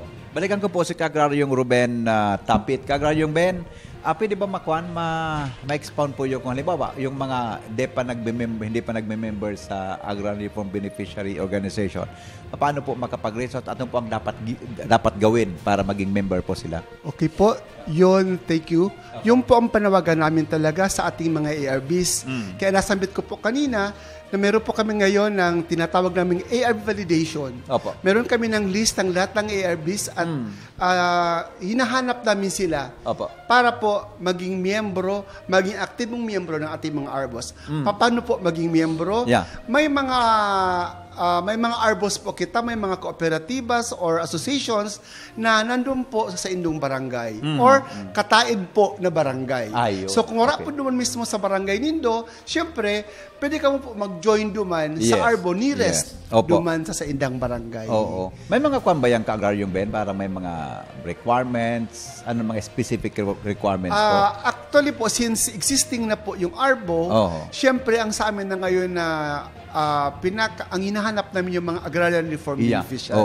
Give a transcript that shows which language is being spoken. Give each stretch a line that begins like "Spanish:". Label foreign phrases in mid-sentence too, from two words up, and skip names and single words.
Filipino: Balikan ko po si Kagraryong Ruben Tampit. Kagraryong Ben, pwede ba ma-expound po yung kung halimbawa, yung mga hindi pa nagme-member sa Agrarian Reform Beneficiary Organization, paano po makapag-reach out at ano po ang dapat gawin para maging member po sila? Okay po, yun,
English: thank you.
Filipino: Yung po ang panawagan namin talaga sa ating mga ARBs. Kaya nasambit ko po kanina na meron po kami ngayon ng tinatawag naming ARB validation. Opo. Meron kami ng list ng lahat ng ARBs at hinahanap namin sila Opo. para po maging miyembro, maging aktibong miyembro ng ating mga ARBOS. Paano po maging miyembro? Yeah.
Bikol: May mga ARBOS po kita, may mga kooperatibas or associations na nandun po sa indong barangay or kataid po na barangay.
Filipino: Ayun.
Bikol: So kung wala po duman mismo sa barangay nindo, syempre, pwede ka mo po mag-join duman
Filipino: Yes. sa ARBO nearest Yes. Opo.
Bikol: duman sa indang barangay.
Filipino: Oo. May mga kwan ba yung Kagraryong Ben para may mga requirements, mga specific requirements po? Actually po, since existing na po yung ARBO, Oo. syempre ang sa amin na ngayon na ang hinahanap namin yung mga
English: agrarian reform beneficiaries.